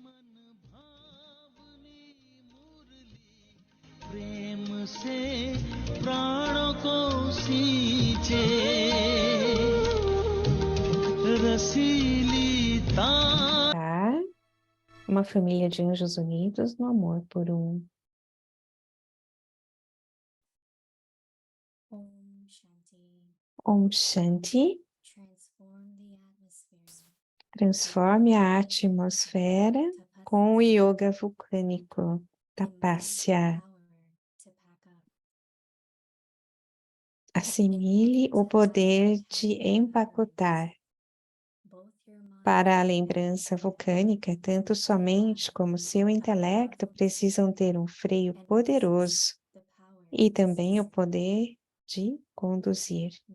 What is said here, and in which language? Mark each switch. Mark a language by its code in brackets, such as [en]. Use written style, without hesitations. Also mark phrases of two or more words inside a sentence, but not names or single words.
[pt] Tá? Uma família de anjos unidos no amor por um. [sa] Om Shanti. Om Shanti. [en] Transform the atmosphere. [pt] Transforme a atmosfera com o yoga vulcânico, Tapasya. Assimile o poder de empacotar. Para a lembrança vulcânica, tanto sua mente como seu intelecto precisam ter um freio poderoso e também o poder de conduzir.